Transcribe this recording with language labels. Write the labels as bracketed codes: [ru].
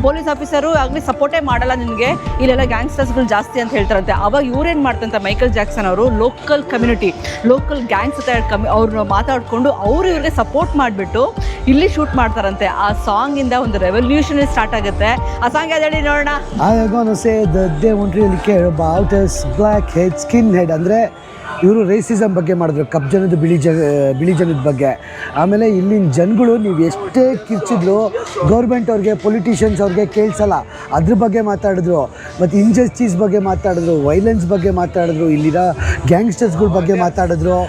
[kn] Police officer ಆಗಲಿ ಸಪೋರ್ಟೇ ಮಾಡಲ್ಲ, ನಿನಗೆ ಇಲ್ಲೆಲ್ಲ ಗ್ಯಾಂಗ್ಸ್ಟರ್ಸ್ಗಳು ಜಾಸ್ತಿ ಅಂತ ಹೇಳ್ತಾರಂತೆ. ಅವಾಗ ಇವ್ರೇನು ಮಾಡ್ತಂತ ಮೈಕಲ್ ಜಾಕ್ಸನ್ ಅವರು ಲೋಕಲ್ ಕಮ್ಯುನಿಟಿ, ಲೋಕಲ್ ಗ್ಯಾಂಗ್ಸ್ ಅವ್ರನ್ನ ಮಾತಾಡಿಕೊಂಡು ಇವ್ರಿಗೆ ಸಪೋರ್ಟ್ ಮಾಡಿಬಿಟ್ಟು ಇಲ್ಲಿ ಶೂಟ್ ಮಾಡ್ತಾರಂತೆ. ಆ ಸಾಂಗಿಂದ ಒಂದು ರೆವಲ್ಯೂಷನ್ ಸ್ಟಾರ್ಟ್ ಆಗುತ್ತೆ. ಆ ಸಾಂಗ್ ಯಾವ್ದು ಹೇಳಿ ನೋಡೋಣ. [en] I'm gonna say that they won't really care about us black head skin head. [kn] ಅಂದರೆ ಇವರು ರೇಸಿಸಮ್ ಬಗ್ಗೆ ಮಾಡಿದ್ರು, ಕಪ್ಪು ಜನದ ಬಿಳಿ ಜನದ ಬಗ್ಗೆ. ಆಮೇಲೆ ಇಲ್ಲಿನ ಜನಗಳು ನೀವು ಎಷ್ಟೇ ಕಿರ್ಚಿದ್ರು ಗೌರ್ಮೆಂಟ್ ಅವ್ರಿಗೆ ಪೊಲಿಟಿಷಿಯನ್ಸ್ ಅವ್ರಿಗೆ ಕೇಳಿಸಲ್ಲ. ಅದ್ರ ಬಗ್ಗೆ ಮಾತಾಡಿದ್ರು, ಮತ್ತು ಇಂಜಸ್ಟಿಸ್ ಬಗ್ಗೆ ಮಾತಾಡಿದ್ರು, ವೈಲೆನ್ಸ್ ಬಗ್ಗೆ ಮಾತಾಡಿದ್ರು, ಇಲ್ಲಿರೋ ಗ್ಯಾಂಗ್ಸ್ಟರ್ಸ್ಗಳ ಬಗ್ಗೆ ಮಾತಾಡಿದ್ರು.